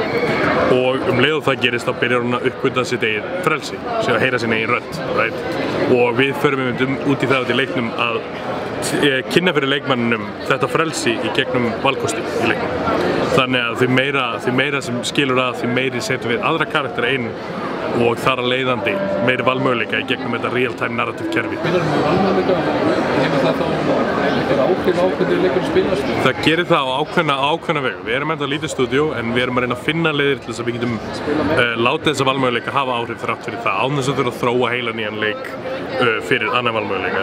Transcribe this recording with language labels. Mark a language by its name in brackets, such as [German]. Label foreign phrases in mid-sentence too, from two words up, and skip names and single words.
[Icelandic] Og leið og það gerist þá byrjar hún að uppgötva sitt eigið frelsi, sem að heyra sín eigin rödd, Og við förum út í það í leiknum að kynna fyrir leikmanninum þetta frelsi í gegnum valkosti í leiknum. Þannig að því meira sem skilur að, því meiri setjum við aðra karaktera inn og þar að leiðandi meiri valmöguleika í gegnum þetta [English] real-time narrative [Icelandic] kerfi. Með valmöguleika, hefur það þá ákveðið leikur að spilast? Það gerir það á ákveðna vegu. Við erum ennþá lítið stúdíó en við erum að reyna að finna leiðir til þess að við getum látið þessa valmöguleika hafa áhrif þrátt fyrir það, án þess að þurfa að þróa heila nýjan leik fyrir annan valmöguleika.